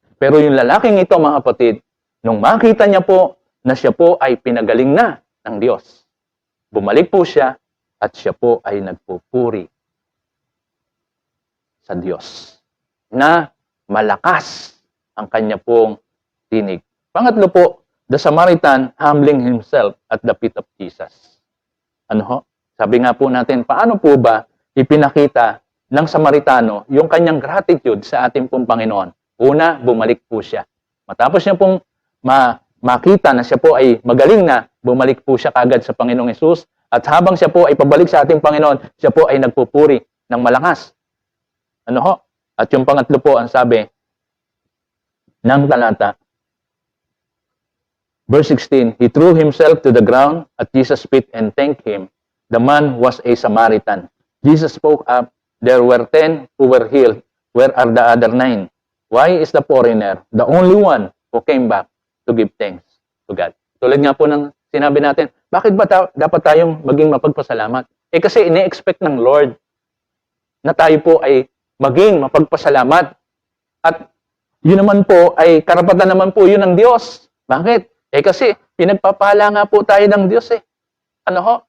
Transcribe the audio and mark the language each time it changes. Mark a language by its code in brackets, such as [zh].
[tl] Pero yung lalaking ito mga kapatid, nung makita niya po na siya po ay pinagaling na ng Diyos, bumalik po siya at siya po ay nagpupuri sa Diyos na malakas ang kanya pong tinig. Pangatlo po, [en] the Samaritan humbling himself at the feet of Jesus. [tl] Ano ho? Sabi nga po natin, paano po ba ipinakita ng Samaritano yung kanyang gratitude sa ating pong Panginoon? Una, bumalik po siya. Matapos niya pong makita na siya po ay magaling na, bumalik po siya kagad sa Panginoong Hesus. At habang siya po ay pabalik sa ating Panginoon, siya po ay nagpupuri ng malakas. Ano ho? At yung pangatlo po, ang sabi ng talata, verse 16, [en] he threw himself to the ground at Jesus' feet and thanked him. The man was a Samaritan. Jesus spoke up, there were 10 who were healed. Where are the other 9? Why is the foreigner the only one who came back to give thanks to God? [tl] Tulad nga po ng sinabi natin, bakit ba dapat tayong maging mapagpasalamat? Eh kasi ine-expect ng Lord na tayo po ay maging mapagpasalamat. At yun naman po ay karapatan naman po yun ng Diyos. Bakit? Eh kasi pinagpapala nga po tayo ng Diyos eh. Ano ho?